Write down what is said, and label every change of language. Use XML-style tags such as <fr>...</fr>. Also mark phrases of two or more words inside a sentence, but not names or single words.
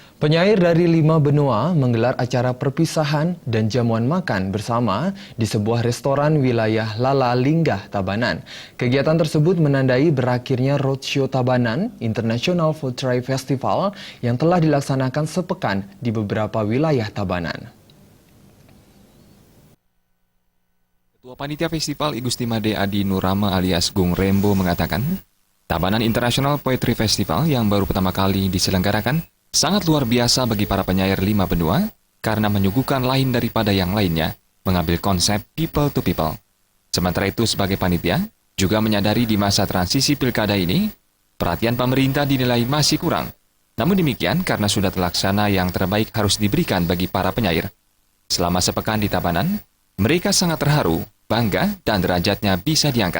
<id>Penyair dari 5 benua menggelar acara perpisahan dan jamuan makan bersama di sebuah restoran wilayah Lala Linggah, Tabanan. Kegiatan tersebut menandai berakhirnya Roadshow Tabanan International Food Tray Festival yang telah dilaksanakan sepekan di beberapa wilayah Tabanan. Ketua Panitia Festival Igusti Made Adi Nurama alias Gung Rembo mengatakan, Tabanan International Poetry Festival yang baru pertama kali diselenggarakan sangat luar biasa bagi para penyair 5 benua karena menyuguhkan lain daripada yang lainnya, mengambil konsep</id> <en>people to people.</en> <id>Sementara itu sebagai panitia, juga menyadari di masa transisi pilkada ini, perhatian pemerintah dinilai masih kurang. Namun demikian, karena sudah terlaksana yang terbaik harus diberikan bagi para penyair. Selama sepekan di Tabanan, mereka sangat terharu, bangga, dan derajatnya bisa diangkat.</id>